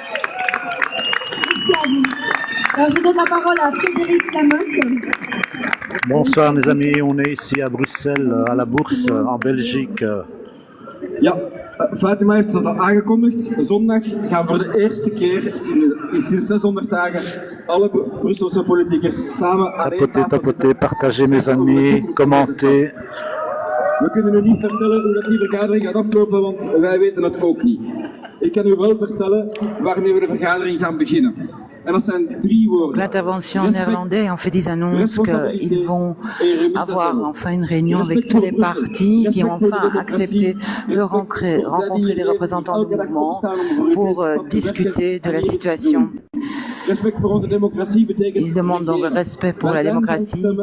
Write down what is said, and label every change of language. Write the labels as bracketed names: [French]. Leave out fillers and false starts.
[French] Merci à vous. Alors, je donne la parole à Frédéric Lamotte. Bonsoir mes amis, on est ici à Bruxelles, à la Bourse, en Belgique. [Dutch] Ja, Fatima heeft dat al aangekondigd. Zondag gaan voor de eerste keer sinds 600 dagen alle Brusselse politiekers samen aan één tafel [French] Tapotez, partagez mes amis, commentez. [Dutch] We kunnen u niet vertellen hoe dat die vergadering gaat aflopen, want wij weten het ook niet. Ik kan u wel vertellen waarmee we de vergadering gaan beginnen. [French] L'intervention néerlandaise en fait des annonces qu'ils vont avoir enfin une réunion avec tous les partis qui ont enfin accepté de rencontrer les représentants du mouvement pour discuter de la situation. Ils demandent donc le respect pour la démocratie.